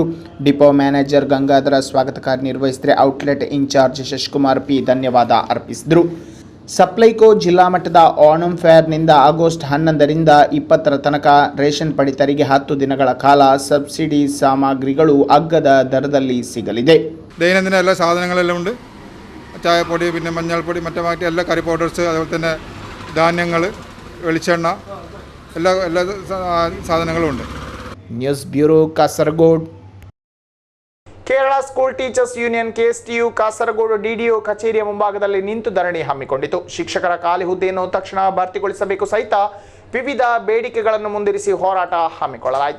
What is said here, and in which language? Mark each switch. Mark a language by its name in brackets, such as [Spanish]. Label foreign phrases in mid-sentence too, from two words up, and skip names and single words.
[Kannada] ಡಿಪೋ ಮ್ಯಾನೇಜರ್ ಗಂಗಾಧರ ಸ್ವಾಗತ ಕಾರ್ಯ ನಿರ್ವಹಿಸಿದರೆ [English] outlet in-charge [Kannada] ಶಶಿಕುಮಾರ್ P ಧನ್ಯವಾದ ಅರ್ಪಿಸಿದರು. ಸಪ್ಲೈಕೋ ಜಿಲ್ಲಾ ಮಟ್ಟದ ಓಣಂ ಫೇರ್ನಿಂದ ಆಗಸ್ಟ್ 11ರಿಂದ 20ರ ತನಕ ರೇಷನ್ ಪಡಿತರಿಗೆ 10 ದಿನಗಳ ಕಾಲ ಸಬ್ಸಿಡಿ ಸಾಮಗ್ರಿಗಳು ಅಗ್ಗದ ದರದಲ್ಲಿ ಸಿಗಲಿದೆ. [Malayalam] ദൈനംദിന എല്ലാ സാധനങ്ങളെല്ലാം ഉണ്ട്. ചായപ്പൊടി, പിന്നെ മഞ്ഞൾപ്പൊടി, മറ്റു എല്ലാ [English] curry powders, [Malayalam] അതുപോലെ തന്നെ ധാന്യങ്ങൾ, വെളിച്ചെണ്ണ, എല്ലാ സാധനങ്ങളും ഉണ്ട്. [Kannada] ನ್ಯೂಸ್ ಬ್ಯೂರೋ ಕಾಸರಗೋಡು. ಕೇರಳ ಸ್ಕೂಲ್ ಟೀಚರ್ಸ್ ಯೂನಿಯನ್ KSTU ಕಾಸರಗೋಡು DDO ಕಚೇರಿಯ ಮುಂಭಾಗದಲ್ಲಿ ನಿಂತು ಧರಣಿ ಹಮ್ಮಿಕೊಂಡಿತು. ಶಿಕ್ಷಕರ ಖಾಲಿ ಹುದ್ದೆಯನ್ನು ತಕ್ಷಣ ಭರ್ತಿಗೊಳಿಸಬೇಕು ಸಹಿತ ವಿವಿಧ ಬೇಡಿಕೆಗಳನ್ನು ಮುಂದಿರಿಸಿ ಹೋರಾಟ ಹಮ್ಮಿಕೊಳ್ಳಲಾಯಿತು.